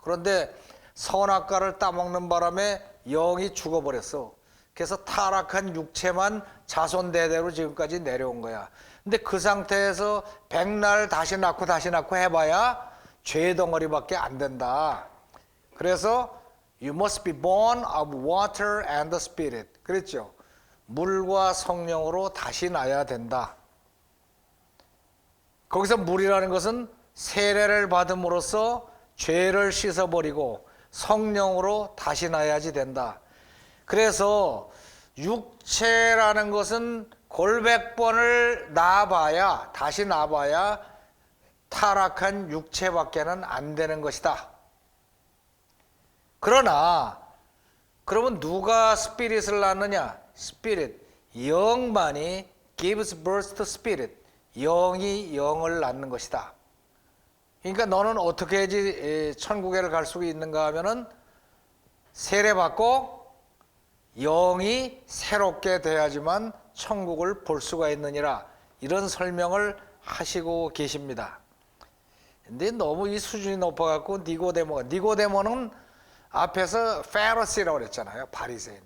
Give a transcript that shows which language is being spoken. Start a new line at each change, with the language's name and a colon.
Korean: 그런데 선악과를 따먹는 바람에 영이 죽어버렸어. 그래서 타락한 육체만 자손 대대로 지금까지 내려온 거야. 근데 그 상태에서 백날 다시 낳고 해봐야 죄 덩어리밖에 안 된다. 그래서
English: you must be born of water and the spirit.
Korean: 그랬죠. 물과 성령으로 다시 나야 된다. 거기서 물이라는 것은 세례를 받음으로써 죄를 씻어버리고 성령으로 다시 나야지 된다. 그래서 육체라는 것은 골백 번을 낳아봐야 다시 낳아봐야 타락한 육체밖에는 안 되는 것이다. 그러나 그러면 누가 스피릿을 낳느냐?
English: 스피릿,
Korean: 영만이
English: gives birth to spirit.
Korean: 영이 영을 낳는 것이다. 그러니까 너는 어떻게 해야지 천국에 갈 수 있는가 하면은 세례받고 영이 새롭게 돼야지만 천국을 볼 수가 있느니라. 이런 설명을 하시고 계십니다. 근데 너무 이 수준이 높아갖고 니고데모는 앞에서 페리시라고 그랬잖아요. 바리새인.